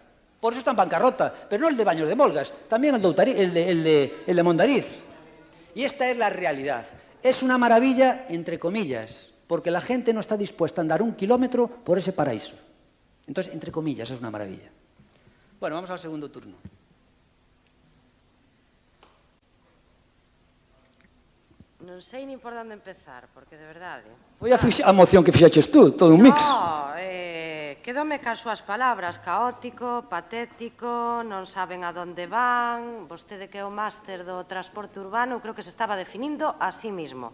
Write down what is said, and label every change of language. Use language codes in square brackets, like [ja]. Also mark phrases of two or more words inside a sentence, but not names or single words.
[es] Por eso está en bancarrota, pero no el de Baños de Molgas, también el de Mondariz. Y esta es la realidad. Es una maravilla, entre comillas, porque la gente no está dispuesta a andar 1 kilómetro por ese paraíso. Entonces, entre comillas, es una maravilla. Bueno, vamos al segundo turno. [gl] Non sei nin por onde empezar, porque de verdade... Foi a moción que fixaches tú, todo un mix. No, quedome cas súas palabras, caótico, patético, non saben a donde van, vostede que é o máster do transporte urbano, creo que se estaba definindo [es] a sí mismo.